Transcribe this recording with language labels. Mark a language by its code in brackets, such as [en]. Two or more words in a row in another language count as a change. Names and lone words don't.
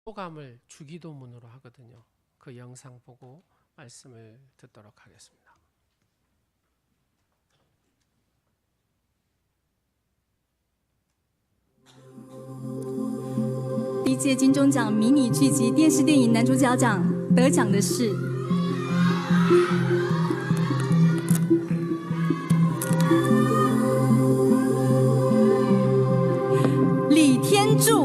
[ko] 소감을 주기도문으로 하거든요. 그 영상 보고 말씀을 듣도록 하겠습니다. [zh] 第一届金钟奖迷你剧集电视电影男主角奖得奖的是李天柱。